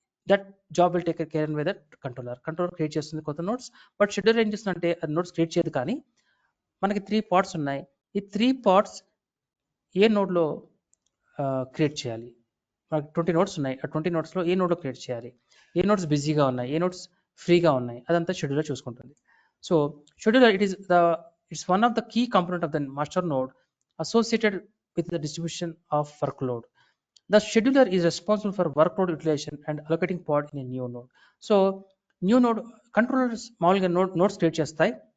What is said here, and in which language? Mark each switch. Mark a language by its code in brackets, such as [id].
[en] That job will take care by the controller create [te] చేస్తుంది కొత్త nodes. But scheduler ఏం చేస్తుందంటే అది నోడ్స్ క్రియేట్ చేయదు. కానీ మనకి 3 పార్ట్స్ ఉన్నాయి. ఈ 3 పార్ట్స్ ఏ నోడ్లో క్రియేట్ చేయాలి, మనకి 20 నోడ్స్ ఉన్నాయి. ఆ 20 నోడ్స్లో ఏ నోడ్లో క్రియేట్ చేయాలి, ఏ నోడ్స్ బిజీగా ఉన్నాయి, ఏ నోడ్స్ ఫ్రీగా ఉన్నాయి, అదంతా షెడ్యూలర్ చూసుకుంటుంది. [en] So scheduler it's one of the key component of the master node associated with the distribution of workload. The scheduler is responsible for workload utilization and allocating pod in a new node. So new node controllers [te] మామూలుగా nodes create చేస్తాయి.